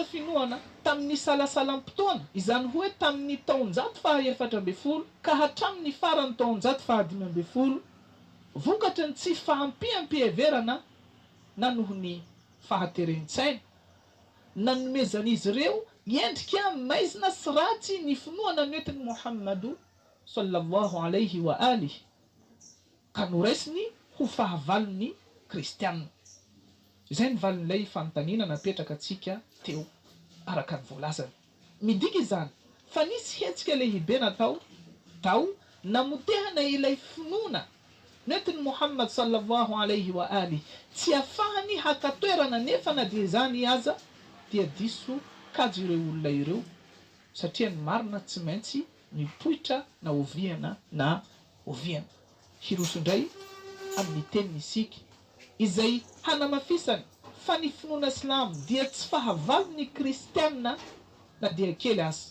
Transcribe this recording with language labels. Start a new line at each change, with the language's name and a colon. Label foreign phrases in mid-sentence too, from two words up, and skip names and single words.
Malagasy: finoana tamin'ny salasalam-potoana, izany hoe tamin'ny taonjato faha 400 ka hatramin'ny farany taonjato faha 500, vokatra ny tsy fahampiampiheverana na noho ny fahaterentsaina nanomezan'izy ireo endrika maizina sy ratsy ny finoana noentiny Muhammadu
Arabic: صلى الله عليه وآله
Malagasy: ka noraisiny ho fahavalon'ny kristianina. Izay ny valin'ilay fanontaniana napetraka antsika teo araka ny voalazany. Midika izany fa nisy hetsika lehibe natao namotehana ilay finoana noentiny Muhammad
Arabic: صلى الله عليه وآله,
Malagasy: tsy afahany hakatoerana nefa na dia izany aza dia diso kajo ireo olona ireo, satria ny marina tsy maintsy mipoitra na oviana na oviana. Hiroso indray amin'ny teniny isika izay hanamafisany fa ny finoana Silamo dia tsy fahavalon'ny kristianina na dia kely azy.